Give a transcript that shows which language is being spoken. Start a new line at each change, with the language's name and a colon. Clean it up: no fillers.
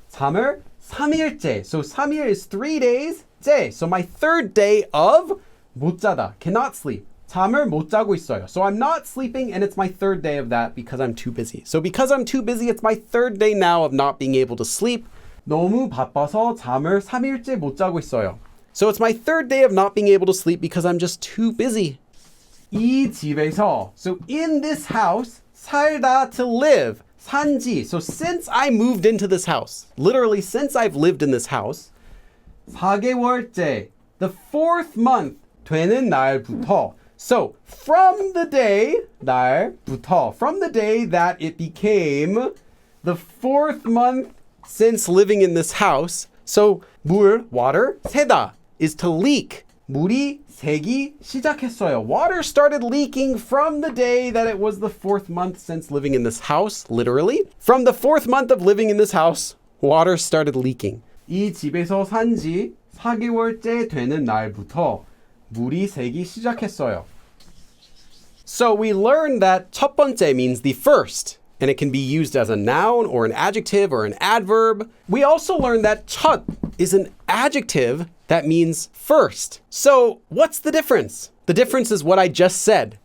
Korean: 잠을 3일째.
English: So 3일 is 3 days.
Korean: 째.
English: So my third day of
Korean: 못 자다,
English: cannot sleep.
Korean: 잠을 못 자고 있어요.
English: So I'm not sleeping and it's my third day of that because I'm too busy. So because I'm too busy, it's my third day now of not being able to sleep.
Korean: 너무 바빠서 잠을 3일째 못 자고 있어요.
English: So it's my third day of not being able to sleep because I'm just too busy.
Korean: 이 집에서,
English: so in this house,
Korean: 살다,
English: to live,
Korean: 산지.
English: So since I moved into this house, literally since I've lived in this house, 4개월째, the 4th month,
Korean: 되는 날부터.
English: So from the day, 날부터, from the day that it became the 4th month since living in this house. So 물, water, 새다 is to leak.
Korean: 물이 새기 시작했어요.
English: Water started leaking from the day that it was the 4th month since living in this house, literally. From the 4th month of living in this house, water started leaking.
Korean: 이 집에서 산지 4개월째 되는 날부터 물이 새기 시작했어요.
English: So we learned that 첫 번째 means the first, and it can be used as a noun or an adjective or an adverb. We also learned that 첫 is an adjective that means first. So what's the difference? The difference is what I just said.